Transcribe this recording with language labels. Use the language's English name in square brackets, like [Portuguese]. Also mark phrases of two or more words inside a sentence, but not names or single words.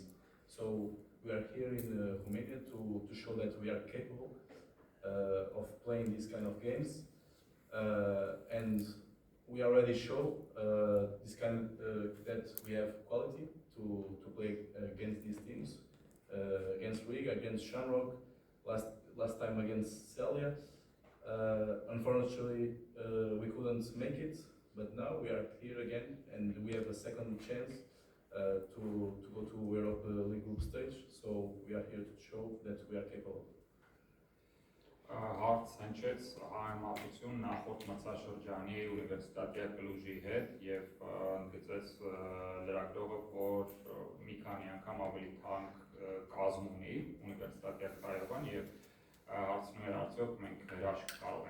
[English] So we are here in Romania to show that we are capable of playing these kind of games, and we already show that we have quality to play against these teams, against Riga, against Shamrock, last time against Celje. Unfortunately, we couldn't make it, but now we are here again, and we have a second chance to go to Europa League group stage. So we are here to show that we are capable. [Armenian] հարց հնչեց համեմատություն նախորդ մրցաշրջանի Ունիվերսիտատիա Կլուժի հետ եւ ընդգծեց լրագրողը, որ մի քանի անգամ ավելի թանկ կազմ ունի Ունիվերսիտատիա Կրայովան եւ հարցնում էր արդյոք մենք հրաշք կարող